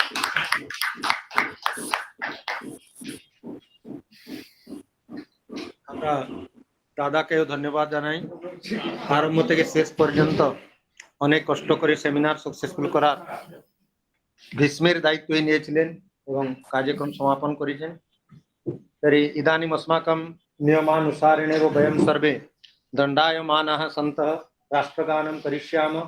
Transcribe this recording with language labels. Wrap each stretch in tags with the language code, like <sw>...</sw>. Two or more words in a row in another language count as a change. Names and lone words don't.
<bn>আমরা দাদাকেও ধন্যবাদ জানাই, আরম্ভ থেকে শেষ পর্যন্ত অনেক কষ্ট করে</bn> <en>seminar successful</en> <bn>করার ভীষ্মের দায়িত্বই নিয়েছিলেন এবং কার্যক্রম সমাপন করেছেন।</bn> <sa>तर्हि इदानीम् अस्माकं नियमानुसारेणेव वयं सर्वे दण्डायमानाः सन्तः राष्ट्रगानं करिष्यामः।</sa>